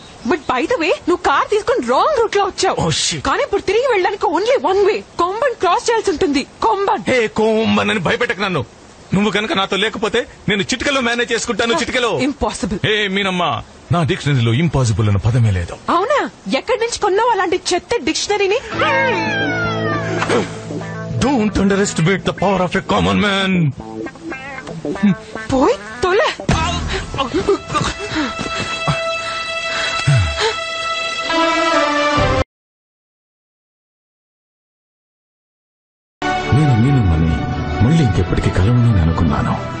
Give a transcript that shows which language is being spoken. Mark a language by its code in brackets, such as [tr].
[en] but by the way, [te] నువ్వు car తీసుకుని wrong route లో వచ్చావు. కానీ ఇప్పుడు తిరిగి వెళ్ళడానికి [en] Only one way. [te] Komban cross చేయాల్సి ఉంటుంది. కొంబన్. హే కొంబన్ అని భయపెట్టకు నన్ను. నువ్వు కనుక నాతో లేకపోతే నేను చిటికలో మేనేజ్ చేసుకుంటాను. చిటికలో. [en] Impossible. [te] హే మీనమ్మా, నా డిక్షనరీలో ఇంపాసిబుల్ అన్న పదమే లేదు. అవునా? ఎక్కడి నుంచి కొన్నావు అలాంటి చెత్త డిక్షనరీని? [en] Don't underestimate the power of a common man. [te] పోయి తొలే. నేను మీనమ్మని మళ్ళీ ఇంకెప్పటికీ కలవనని అనుకున్నాను.